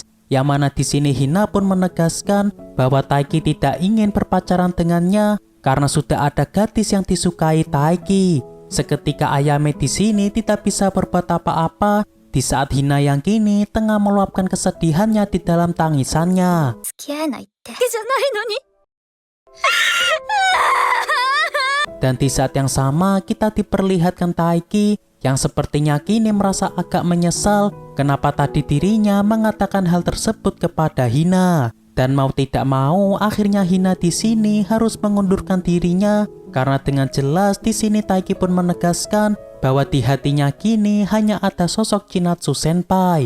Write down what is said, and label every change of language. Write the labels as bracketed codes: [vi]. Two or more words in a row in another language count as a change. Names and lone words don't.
[id] Yang mana di sini Hina pun menegaskan bahwa Taiki tidak ingin berpacaran dengannya karena sudah ada gadis yang disukai Taiki. Seketika Ayame di sini tidak bisa berbuat apa-apa di saat Hina yang kini tengah meluapkan kesedihannya di dalam tangisannya. [ja] 付き合えないってじゃないのに [id] Dan di saat yang sama kita diperlihatkan Taiki yang sepertinya kini merasa agak menyesal kenapa tadi dirinya mengatakan hal tersebut kepada Hina. Dan mau tidak mau akhirnya Hina di sini harus mengundurkan dirinya karena dengan jelas di sini Taiki pun menegaskan bahwa di hatinya kini hanya ada sosok Chinatsu Senpai.